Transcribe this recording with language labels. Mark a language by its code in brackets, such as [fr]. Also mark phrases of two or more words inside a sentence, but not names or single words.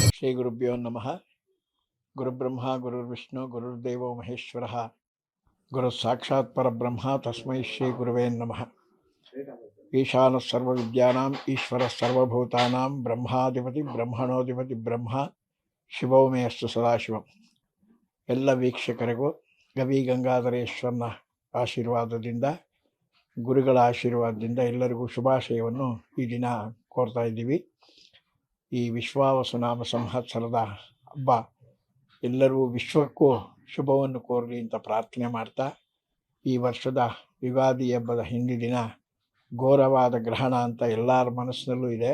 [sa] ಗುರುಭ್ಯೋ ನಮಃ. ಗುರುಬ್ರಹ್ಮ ಗುರುರ್ವಿಷ್ಣು ಗುರುರ್ದೇವೋ ಮಹೇಶ್ವರ ಗುರು ಸಾಕ್ಷಾತ್ ಪರಬ್ರಹ್ಮ ತಸ್ಮೈ ಶ್ರೀ ಗುರುವೇ ನಮಃ. ಈಶಾನ ಸರ್ವವಿದ್ಯಾನಾಂ ಈಶ್ವರ ಸರ್ವಭೂತಾನಾಂ ಬ್ರಹ್ಮಾಧಿಪತಿ ಬ್ರಹ್ಮಣೋಧಿಪತಿ ಬ್ರಹ್ಮ ಶಿವೋಮೇಯಸ್ತು ಸದಾಶಿವಂ. [kn] ಎಲ್ಲ ವೀಕ್ಷಕರಿಗೂ ಗವಿ ಗಂಗಾಧರೇಶ್ವರನ ಆಶೀರ್ವಾದದಿಂದ, ಗುರುಗಳ ಆಶೀರ್ವಾದದಿಂದ ಎಲ್ಲರಿಗೂ ಶುಭಾಶಯವನ್ನು ಈ ದಿನ ಕೋರ್ತಾ ಇದ್ದೀವಿ. ಈ ವಿಶ್ವಾವಸುನಾಮ ಸಂವತ್ಸರದ ಹಬ್ಬ ಎಲ್ಲರೂ ವಿಶ್ವಕ್ಕೂ ಶುಭವನ್ನು ಕೋರಲಿ ಅಂತ ಪ್ರಾರ್ಥನೆ ಮಾಡ್ತಾ, ಈ ವರ್ಷದ ಯುಗಾದಿ ಹಬ್ಬದ ಹಿಂದಿನ ದಿನ ಘೋರವಾದ ಗ್ರಹಣ ಅಂತ ಎಲ್ಲರ ಮನಸ್ಸಿನಲ್ಲೂ ಇದೆ.